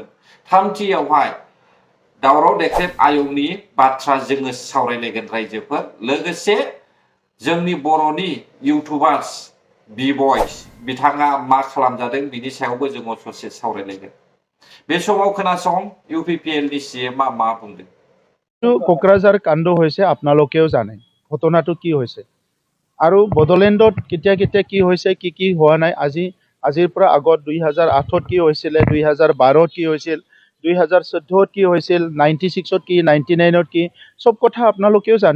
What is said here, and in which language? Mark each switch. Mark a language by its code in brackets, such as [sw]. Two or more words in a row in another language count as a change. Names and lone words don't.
[brx] थामथियावहाय दावराव देख्रेब आयगनि बाथ्रा जोङो सावरायलायगोन रायजोफोर। लोगोसे जोंनि बर'नि इउटुबार्स बि बयस बिथाङा मा खालामजादों बिनि सायावबो जोङो ससे सावरायलायगोन। बे समाव खोनासं इउपिपिएलनि सीएमआ मा बुंदों। [as] কোকৰাঝাৰ কাণ্ড হৈছে, আপোনালোকেও জানে ঘটনাটো কি হৈছে আৰু বড়োলেণ্ডত কেতিয়া কেতিয়া কি হৈছে কি হোৱা নাই। আজিৰ পৰা আগত 2008ত কি হৈছিলে, 2012ত কি হৈছিল, 2014ত কি হৈছিল, 96ত কি, 99ত কি, চব কথা আপোনালোকেও জানে।